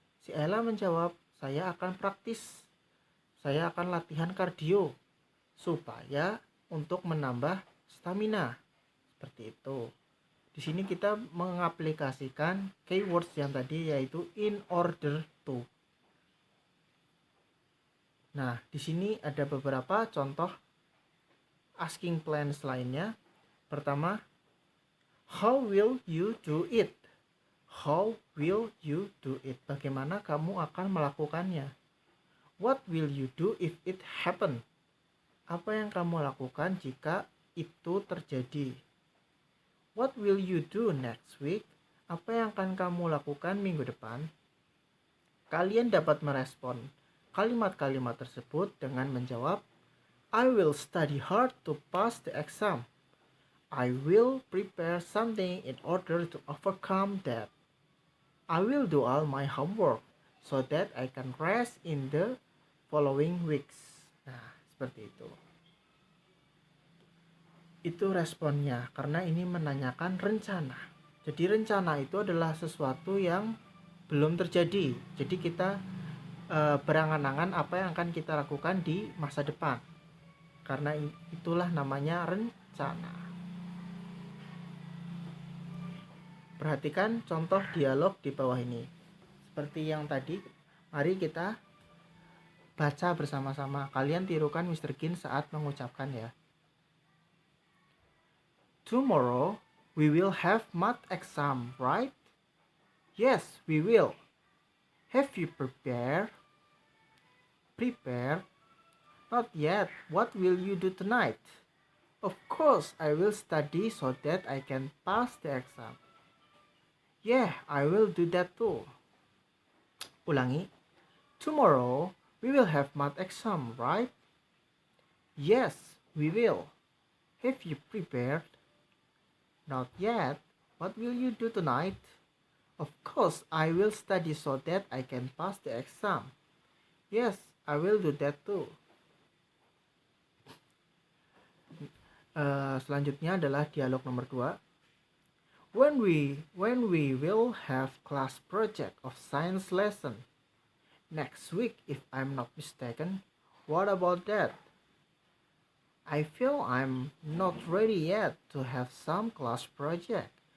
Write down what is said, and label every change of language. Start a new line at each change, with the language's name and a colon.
Indonesian: Si Ella menjawab, saya akan praktis. Saya akan latihan kardio supaya untuk menambah stamina. Seperti itu. Di sini kita mengaplikasikan keywords yang tadi, yaitu
English: in order to.
Indonesian: Nah, di sini ada beberapa contoh asking plans lainnya.
English: Pertama, how will you do it? How will you do it?
Indonesian: Bagaimana kamu akan melakukannya?
English: What will you do if it happen?
Indonesian: Apa yang kamu lakukan jika itu terjadi?
English: What will you do next week?
Indonesian: Apa yang akan kamu lakukan minggu depan? Kalian dapat merespon kalimat-kalimat tersebut dengan menjawab,
English: I will study hard to pass the exam. I will prepare something in order to overcome that. I will do all my homework so that I can rest in the following weeks.
Indonesian: Nah, seperti itu. Itu responnya, karena ini menanyakan rencana. Jadi rencana itu adalah sesuatu yang belum terjadi. Jadi kita berangan-angan apa yang akan kita lakukan di masa depan. Karena itulah namanya rencana. Perhatikan contoh dialog di bawah ini. Seperti yang tadi, mari kita baca bersama-sama. Kalian tirukan Mr. Gin saat mengucapkan ya.
English: Tomorrow we will have math exam, right? Yes, we will. Have you prepared? Prepared? Not yet. What will you do tonight? Of course, I will study so that I can pass the exam. Yeah, I will do that too.
Indonesian: Ulangi.
English: Tomorrow we will have math exam, right? Yes, we will. Have you prepared? Not yet. What will you do tonight? Of course, I will study so that I can pass the exam. Yes, I will do that too.
Indonesian: Selanjutnya adalah dialog nomor 2.
English: When we will have class project of science lesson next week, if I'm not mistaken. What about that? I feel I'm not ready yet to have some class project.